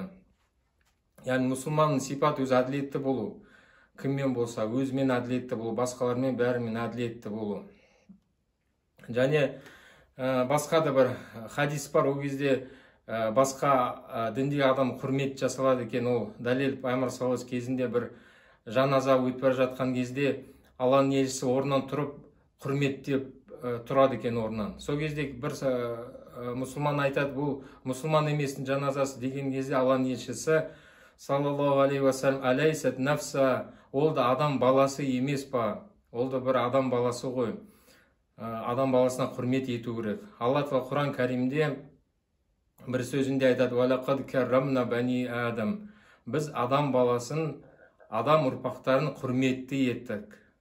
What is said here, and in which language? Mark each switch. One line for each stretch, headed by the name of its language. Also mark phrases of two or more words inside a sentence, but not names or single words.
Kazakh: Яғни мұсылманның сипаты өзі әділетті болу. Кіммен болса, өзімен әділетті болу, басқалармен бәрімен әділетті болу. Және басқа да бір хадис бар, ол кезде басқа діндегі адам құрмет жасалады екен. Ол дәлел Пайғамбар
Arabic: صلى الله عليه وسلم
Kazakh: кезінде бір жаназа өтіп бара жатқан кезде Алланың елшісі орнынан тұрып құрметтеп тұрады екен орнынан. Сол кезде бір мұсылман айтады, бұл мұсылман еместің жаназасы деген кезде Алланың елшісі
Arabic: صلى الله عليه وسلم أليست نفسا,
Kazakh: ол да адам баласы емес па? Ол да бір адам баласы ғой. Адам баласына құрмет ету керек. Алла Тағала Құран Кәрімде бір сөзінде айтады:
Arabic: «ولقد كرّمنا بني آدم».
Kazakh: Біз адам баласын, адам ұрпақтарын құрметті еттік.